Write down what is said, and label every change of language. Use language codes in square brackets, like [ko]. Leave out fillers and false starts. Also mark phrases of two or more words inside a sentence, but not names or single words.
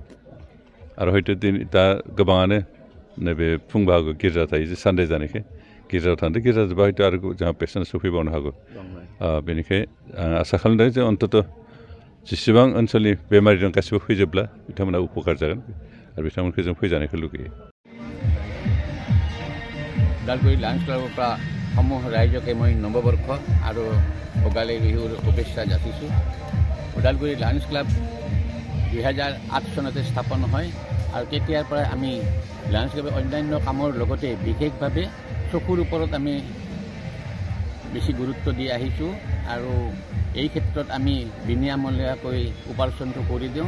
[brx] आरो हयथ' दिनै दा गोबाङानो नैबे फुं बाहागो गिर्जा थायो जे सानडे जानायखाय गिर्जायाव थांदों। गिर्जा जोब्बा हयथ' आरो जोंहा पेसेन्ट सफैबावनो हागौ। बेनिखाय आं आसा खालामदों जे अन्तत' जेसेबां ओनसोलनि बेमारि दं गासिबो फैजोबब्ला बिथांमोना उपकार जागोन। आरो बिथांमोनखौ जों फैजानायखौ लुगैयो। [as] ওদালগুৰি লায়ন্স ক্লাবৰ পৰা সমূহ ৰাইজকে মই নৱবৰ্ষ আৰু ভোগালী বিহুৰ শুভেচ্ছা যাচিছোঁ। ওদালগুৰি লায়ন্স ক্লাব 2008 চনতে স্থাপন হয় আৰু তেতিয়াৰ পৰাই আমি লায়ন্স ক্লাবৰ অন্যান্য কামৰ লগতে বিশেষভাৱে চকুৰ ওপৰত আমি বেছি গুৰুত্ব দি আহিছোঁ আৰু এই ক্ষেত্ৰত আমি বিনামূলীয়াকৈ উপাৰ্জনটো কৰি দিওঁ।